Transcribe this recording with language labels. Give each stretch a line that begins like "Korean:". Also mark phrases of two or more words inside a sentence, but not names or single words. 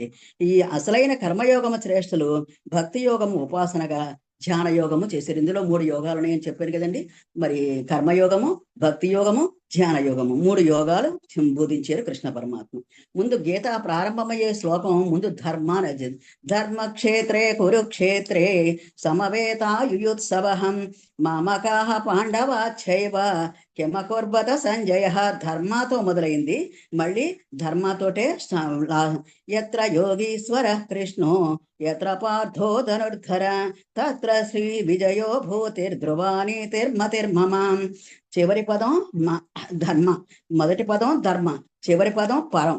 Telugu: ఈ అసలైన కర్మయోగము శ్రేష్ఠులు భక్తి యోగము ఉపాసనగా, ధ్యాన యోగము చేశారు. ఇందులో 3 యోగాలు నేను చెప్పాను కదండి. మరి కర్మయోగము, భక్తి యోగము, ధ్యాన యోగము 3 యోగాలు బోధించారు కృష్ణ పరమాత్మ. ముందు గీత ప్రారంభమయ్యే శ్లోకం ముందు ధర్మాన్ని,
Sanskrit: ధర్మక్షేత్రే కురుక్షేత్రే సమవేతాయుయుత్సవః మామకాః పాండవాశ్చైవ కిమకుర్వత సంజయ.
Telugu: ధర్మాతో మొదలైంది, మళ్ళీ ధర్మాతోటే
Sanskrit: యత్ర యోగీశ్వర కృష్ణో యత్ర పార్థో ధనుర్ధర తత్ర శ్రీ విజయో భూతిర్ధ్రువానీతిర్మతిర్మమాం.
Telugu: చివరి పదం ధర్మ, మొదటి పదం ధర్మ, చివరి పదం పరం.